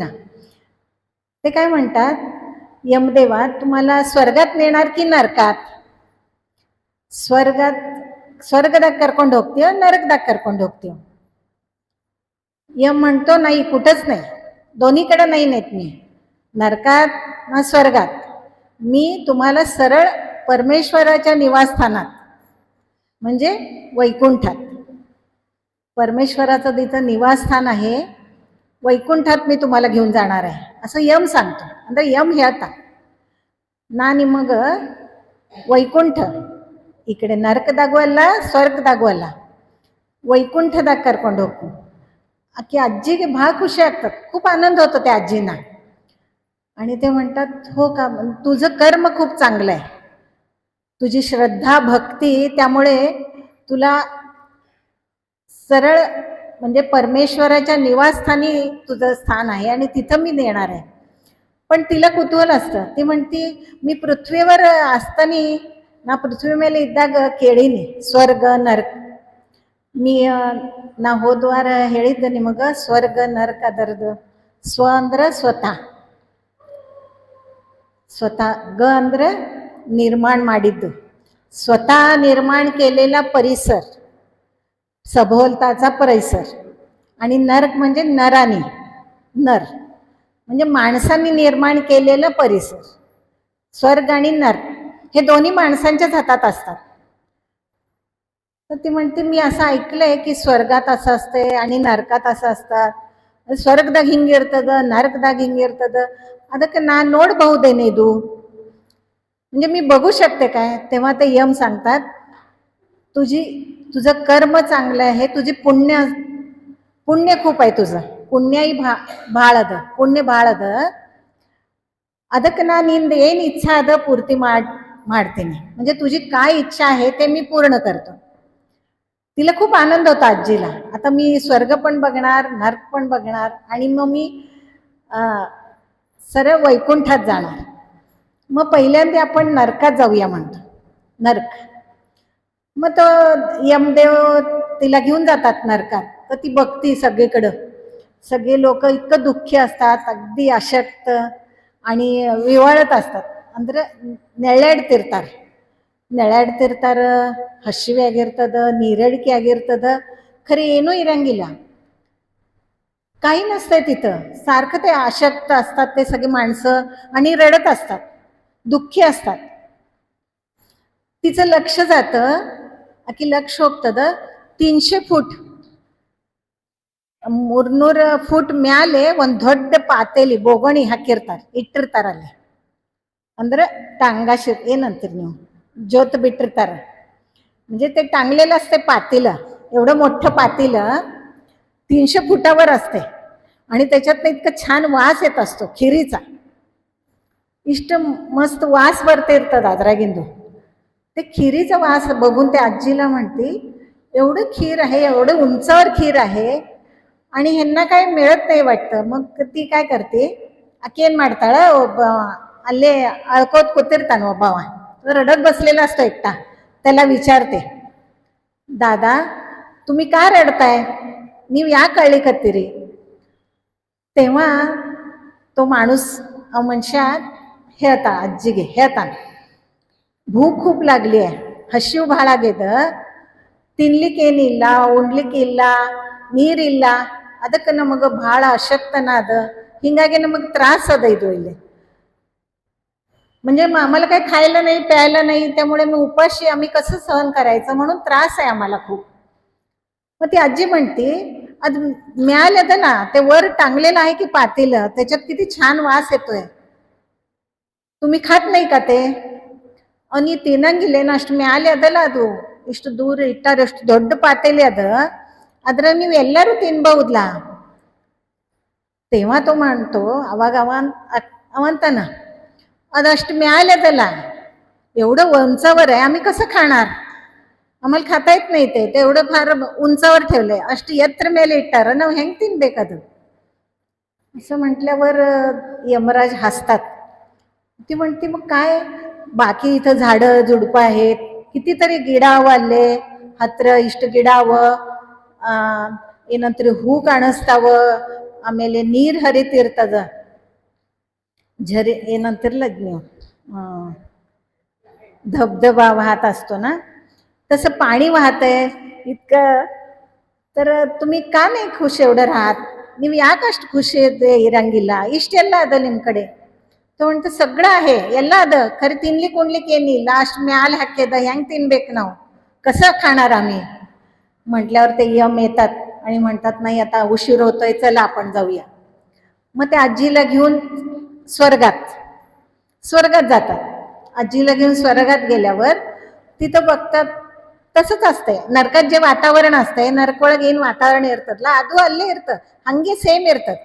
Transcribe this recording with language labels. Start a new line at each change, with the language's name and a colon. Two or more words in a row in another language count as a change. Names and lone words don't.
Marathi: ते काय म्हणतात, यमदेवा तुम्हाला स्वर्गात नेणार की नरकात?
Kannada: स्वर्गदाक ಕರ್ಕೊಂಡು ಹೋಗ್ತೀಯೋ नरकदाक ಕರ್ಕೊಂಡು ಹೋಗ್ತೀಯೋ?
Marathi: यम म्हणतो नाही, कुठंच नाही, दोन्हीकडे नाही नेत मी, नरकात ना स्वर्गात. मी तुम्हाला सरळ परमेश्वराच्या निवासस्थानात म्हणजे वैकुंठात, परमेश्वराचं तिथं निवासस्थान आहे, वैकुंठात मी तुम्हाला घेऊन जाणार आहे असं यम सांगतो.
Kannada: ಅಂದ್ರೆ यम ಹೇಳ್ತಾ ನಾ ನಿಮಗ ವೈಕುಂಠ ಈ ಕಡೆ ನರಕದಾಗೂ ಅಲ್ಲ ಸ್ವರ್ಗದಾಗೂ ಅಲ್ಲ वैकुंठದಾಗ ಕರ್ಕೊಂಡು ಹೋಗ್ತೀನಿ. ಆಕಿ ಆಜ್ಜಿಗೆ ಭಾಳ ಖುಷಿ ಆಗ್ತದೆ,
Marathi: खूप आनंद होतो त्या आजींना. आणि ते म्हणतात हो का, तुझं कर्म खूप चांगलं आहे, तुझी श्रद्धा भक्ती, त्यामुळे तुला सरळ म्हणजे परमेश्वराच्या निवासस्थानी तुझं स्थान आहे आणि तिथं मी नेणार आहे. पण तिला कुतूहल असतं. ती म्हणती मी पृथ्वीवर असताना
Kannada: ನಾ ಪೃಥ್ವಿ ಮೇಲೆ ಇದ್ದಾಗ ಕೇಳೀನಿ ಸ್ವರ್ಗ ನರಕ. मी ನಾ ಹೋದ್ವಾರ ಹೇಳಿದ್ದೆ ನಿಮಗೆ, ಸ್ವರ್ಗ ನರಕ ಅದರದು ಸ್ವ ಅಂದ್ರೆ ಸ್ವತಃ,
Marathi: स्वतः ग
Kannada: ಅಂದ್ರೆ ನಿರ್ಮಾಣ ಮಾಡಿದ್ದು,
Marathi: स्वतः निर्माण केलेला परिसर, सभोवताचा परिसर. आणि नरक म्हणजे नरानी, नर म्हणजे माणसांनी निर्माण केलेलं परिसर. स्वर्ग आणि नरक हे दोन्ही माणसांच्याच हातात असतात. तर ती म्हणते मी असं ऐकलंय की स्वर्गात असं असते आणि नरकात असं असतात,
Kannada: ಸ್ವರ್ಗದಾಗ ಹಿಂಗಿರ್ತದ ನರಕದಾಗ ಹಿಂಗಿರ್ತದ, ಅದಕ್ಕೆ ನಾನು ನೋಡಬಹುದೇನಿದು,
Marathi: म्हणजे मी बघू शकते काय? तेव्हा ते यम सांगतात तुझं कर्म चांगलं आहे, तुझी पुण्य खूप आहे, तुझं पुण्याही
Kannada: ಭಾಳ ಅದ, ಪುಣ್ಯ ಭಾಳ ಅದ, ಅದಕ್ಕೆ ನಾನು ನಿಂದ ಏನು ಇಚ್ಛಾ ಅದ ಪೂರ್ತಿ ಮಾಡ್ತೀನಿ,
Marathi: म्हणजे तुझी काय इच्छा आहे ते मी पूर्ण करतो. तिला खूप आनंद होता आजीला. आता मी स्वर्ग पण बघणार, नरक पण बघणार आणि मग मी सरळ वैकुंठात जाणार. मग पहिल्यांदा आपण नरकात जाऊया म्हणतो, नरक. मग तो यमदेव तिला घेऊन जातात नरकात. तर ती बघती सगळीकडं, सगळे लोक इतकं दुःखी असतात, अगदी अशक्त आणि विवाळत असतात,
Kannada: ಅಂದ್ರೆ ನೆಳಾಡ್ತಿರ್ತಾರ, ಹಸಿವೆ ಆಗಿರ್ತದ, ನೀರಡಿಕೆ ಆಗಿರ್ತದ, ಖರೆ ಏನೂ ಇರಂಗಿಲ್ಲ,
Marathi: काही नसतंय तिथं. सारखं ते अशक्त असतात ते सगळे माणसं आणि रडत असतात, दुःखी असतात. तिचं लक्ष जातं,
Kannada: ಆಕಿ ಲಕ್ಷ ಹೋಗ್ತದ 300 ಫೂಟ್ 300 ಫೂಟ್ ಮ್ಯಾಲೆ ಒಂದು ದೊಡ್ಡ ಪಾತೇಲಿ ಬೋಗಣಿ ಇಟ್ಟಿರ್ತಾರ ಅಲ್ಲಿ. ಅಂದ್ರೆ टांगाशी ಏನಂತೀರಿ ನೀವು, ಜ್ಯೋತ ಬಿಟ್ಟಿರ್ತಾರ,
Marathi: म्हणजे ते टांगलेलं असते पातेलं, एवढं मोठं पातेलं 300 फुटावर असते आणि त्याच्यात इतकं छान वास येत असतो खिरीचा, इष्ट मस्त वास
Kannada: ಬರ್ತಿರ್ತದ ಅದ್ರಾಗಿಂದು.
Marathi: ते खिरीचा वास बघून त्या आजीला म्हणते एवढं खीर आहे, एवढं उंचावर खीर आहे, आणि ह्यांना काय मिळत नाही वाटतं. मग ती काय करते,
Kannada: आकेन ಮಾಡ್ತಾಳ, ಅಲ್ಲೇ ಅಳ್ಕೋತ್ ಕೂತಿರ್ತಾನ ಒಬ್ಬವ,
Marathi: रडत बसलेला असतो एकटा. त्याला विचारते, दादा तुम्ही का रडताय,
Kannada: ನೀವು ಯಾಕೆ ಅಳ್ಳಿಕತ್ತೀರಿ?
Marathi: तेव्हा तो माणूस मनुष्य
Kannada: ಹೇಳ್ತಾ ಅಜ್ಜಿಗೆ ಹೇಳ್ತಾನೆ,
Marathi: ಭೂಕ್ खूप लागली आहे,
Kannada: ಹಸಿವು ಭಾಳ ಆಗ್ಯದ, ತಿನ್ಲಿಕ್ಕೇನಿಲ್ಲ, ಉಣ್ಲಿಕ್ಕಿಲ್ಲ, ನೀರಿಲ್ಲ, ಅದಕ್ಕೆ ನಮಗೆ ಭಾಳ ಅಶಕ್ತನ ಅದ, ಹಿಂಗಾಗಿ ನಮಗೆ ತ್ರಾಸ ಅದ ಇದು ಇಲ್ಲಿ.
Marathi: म्हणजे आम्हाला काही खायला नाही प्यायला नाही, त्यामुळे मी उपाशी, आम्ही कसं सहन करायचं, म्हणून त्रास आहे आम्हाला खूप. मग ती आजी म्हणते, आज मिळालं ना, ते वर टांगलेलं आहे की पातेलं, त्याच्यात किती छान वास येतोय, तुम्ही खात नाही का ते?
Kannada: आणि ತಿನ್ನಂಗಿಲ್ಲೇನು, ಅಷ್ಟು ಮ್ಯಾಲೆ ಅದಲ್ಲ ಅದು, ಇಷ್ಟು ದೂರ ಇಟ್ಟಾರೆ, ಅಷ್ಟು ದೊಡ್ಡ ಪಾತೆಲೆ ಅದ, ಅದ್ರ ನೀವು ಎಲ್ಲರೂ ತಿನ್ಬಹುದ್ಲಾ?
Marathi: तेव्हा तो म्हणतो,
Kannada: ಅವಾಗ ಅವಂತಾನ, ಅದಷ್ಟು ಮ್ಯಾಲೆ ಅದಲ್ಲ,
Marathi: एवढं उंचावर आहे, आम्ही कसं खाणार, आम्हाला खाता येत नाही ते एवढं फार उंचावर ठेवलंय,
Kannada: ಅಷ್ಟು ಎತ್ತರ ಮೇಲೆ ಇಟ್ಟಾರ, ನಾವು ಹೆಂಗ್ ತಿನ್ಬೇಕದು?
Marathi: असं म्हटल्यावर यमराज हसतात. ती म्हणते, मग काय, बाकी इथं झाडं झुडपं आहेत, कितीतरी
Kannada: ಗಿಡಾವಲ್ಲೇ ಹತ್ರ, ಇಷ್ಟು ಗಿಡಾವ, ಏನಂತಾರೆ ಹೂ ಕಾಣಿಸ್ತಾವ, ಆಮೇಲೆ ನೀರು ಹರಿತಿರ್ತದ, झरे ಏನಂತಿರಲ್ಲ ನೀವು,
Marathi: धबधबा वाहत असतो ना, तसं पाणी वाहत आहे इतकं, तर तुम्ही का नाही खुश एवढं राहत,
Kannada: ನೀವು ಯಾಕೆ ಅಷ್ಟು ಖುಷಿ ಇರಂಗಿಲ್ಲ, ಇಷ್ಟೆಲ್ಲ ಅದ ನಿಮ್ಮ ಕಡೆ?
Marathi: तो म्हणतो, सगळं आहे,
Kannada: ಎಲ್ಲ ಅದ, ಖರೆ ತಿನ್ಲಿಕ್ಕೆ ಉಣ್ಲಿಕ್ಕೆ ಏನಿಲ್ಲ, ಅಷ್ಟು ಮ್ಯಾಲೆ ಹಾಕ್ಯದ, ಹೆಂಗ್ ತಿನ್ಬೇಕು ನಾವು,
Marathi: कसं खाणार आम्ही? म्हटल्यावर ते यम येतात आणि म्हणतात, नाही आता उशीर होतोय, चला आपण जाऊया. मग ते आजीला घेऊन स्वर्गात जातात. आजीला घेऊन स्वर्गात गेल्यावर तिथं बघतात, तसंच असतंय,
Kannada: ನರಕದ जे ವಾತಾವರಣ असतंय, ನರಕೊಳಗೆ ಏನು ವಾತಾವರಣ ಇರ್ತದಲ್ಲ, ಅದು ಅಲ್ಲೇ ಇರ್ತದೆ, ಹಂಗೆ ಸೇಮ್ ಇರ್ತದೆ.